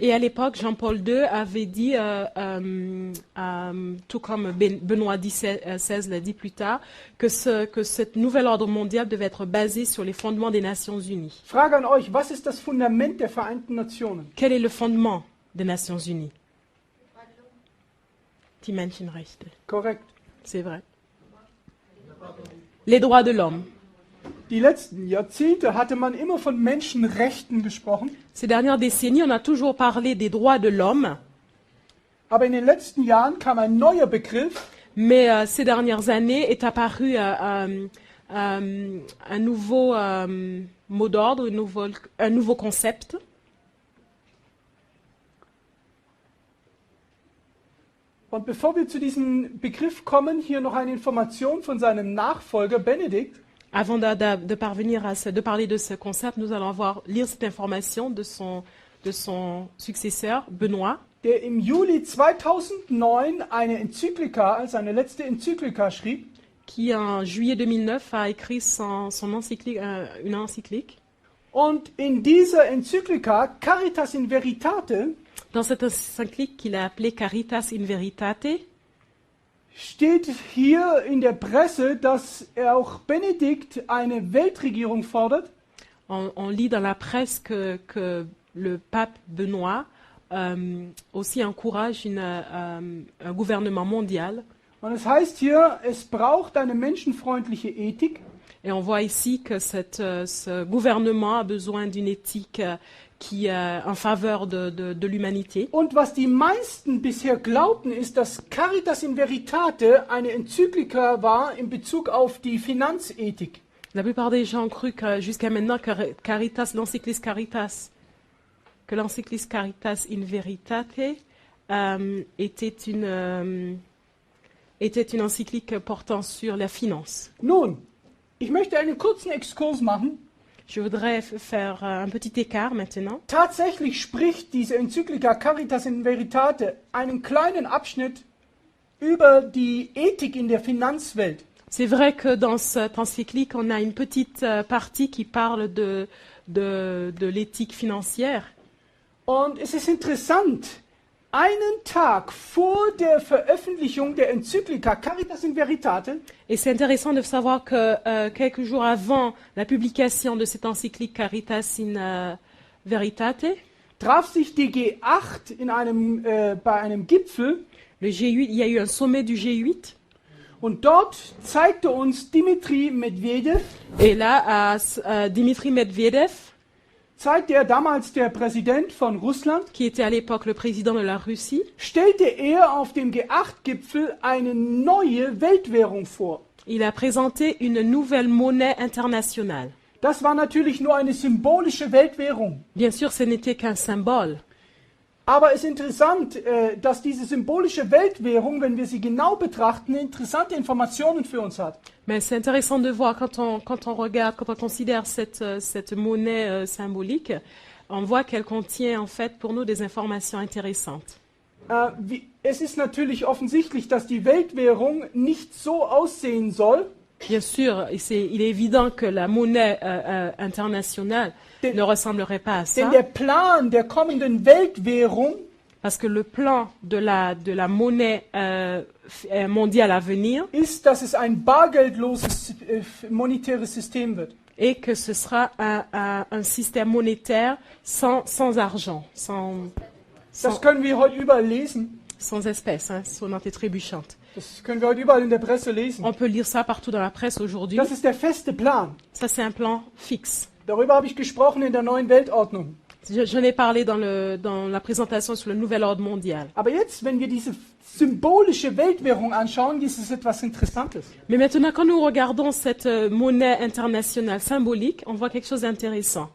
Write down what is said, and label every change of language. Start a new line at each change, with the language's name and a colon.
French: Et à l'époque, Jean-Paul II avait dit, tout comme Benoît XVI l'a dit plus tard, que cet nouvel ordre mondial devait être basé sur les fondements des Nations Unies.
German: Frage an euch, was ist das Fundament der Vereinten Nationen?
French: Quel est le fondement des Nations Unies?
German: Die Menschenrechte. Korrekt.
French: C'est vrai. Les droits de l'homme.
German: Die letzten Jahrzehnte hatte man immer von Menschenrechten gesprochen,
French: Ces dernières décennies, on a toujours parlé des droits de l'homme,
German: aber in den letzten Jahren kam ein neuer Begriff,
French: mais ces dernières années est apparu un nouveau mot d'ordre, un nouveau concept.
German: Und bevor wir zu diesem Begriff kommen, hier noch eine Information von seinem Nachfolger Benedikt.
French: Avant de parvenir de parler de ce concept, nous allons lire cette information de son successeur, Benoît,
German: Der im Juli 2009 eine Enzyklika, seine letzte Enzyklika schrieb,
French: qui en juillet 2009 a écrit son encyclique, une encyclique.
German: Und in dieser Enzyklika Caritas in Veritate
French: Dans cette encyclique qu'il a appelée Caritas in Veritate,
German: steht hier in der Presse, dass auch Benedikt eine Weltregierung fordert.
French: on lit dans la presse que le pape Benoît aussi encourage un gouvernement mondial.
German: Und es heißt hier, es braucht eine menschenfreundliche Ethik.
French: Et on voit ici que ce gouvernement a besoin d'une éthique qui est en faveur de l'humanité.
German: Und was die meisten bisher glaubten, ist, dass Caritas in Veritate eine Enzyklika war in Bezug auf die Finanzethik.
French: La plupart des gens ont cru que jusqu'à maintenant que Caritas, l'encyclique Caritas in Veritate était une encyclique portant sur la finance.
German: Nun, ich möchte einen kurzen Exkurs machen.
French: Je voudrais faire un petit écart maintenant.
German: Tatsächlich spricht diese Enzyklika Caritas in Veritate einen kleinen Abschnitt über die Ethik in der Finanzwelt.
French: C'est vrai que dans cette encyclique, on a une petite partie qui parle de l'éthique financière.
German: Und es ist interessant, einen Tag vor der Veröffentlichung der Enzyklika Caritas in Veritate
French: Et c'est intéressant de savoir que quelques jours avant la publication de cette encyclique Caritas in Veritate,
German: traf sich die G8 bei einem Gipfel
French: le G8, il y a eu un sommet du G8.
German: und dort zeigte uns Dmitri Medvedev,
French: Et là, Dmitri Medvedev,
German: damals der Präsident von Russland,
French: qui était à l'époque le président de la Russie,
German: stellte er auf dem G8-Gipfel eine neue Weltwährung vor.
French: il a présenté une nouvelle monnaie internationale.
German: Das war natürlich nur eine symbolische Weltwährung.
French: Bien sûr, ce n'était qu'un symbole.
German: Aber es ist interessant, dass diese symbolische Weltwährung, wenn wir sie genau betrachten, interessante Informationen für uns hat.
French: Mais c'est intéressant de voir quand on regarde, quand on considère cette monnaie symbolique, on voit qu'elle contient en fait pour nous des informations intéressantes.
German: Es ist natürlich offensichtlich, dass die Weltwährung nicht so aussehen soll.
French: Bien sûr, il est évident que la monnaie internationale ne ressemblerait pas à ça.
German: Denn der Plan der kommenden Weltwährung
French: Parce que le plan de la monnaie mondiale à venir
German: ist, dass es ein bargeldloses monetäres System wird.
French: est que ce sera un système monétaire sans argent,
German: Das können wir heute überall lesen.
French: sans espèces, hein, sonnante et trébuchante.
German: Das können wir heute überall in der Presse lesen.
French: On peut lire ça partout dans la presse aujourd'hui.
German: Das ist der feste Plan.
French: Ça, c'est un plan fixe.
German: Darüber habe ich gesprochen in der neuen Weltordnung.
French: Je n'ai parlé dans la présentation sur le nouvel ordre mondial.
German: Aber jetzt, wenn wir diese symbolische Weltwährung anschauen, ist es etwas Interessantes.
French: Mais maintenant, quand nous regardons cette monnaie internationale symbolique, on voit quelque chose d'intéressant.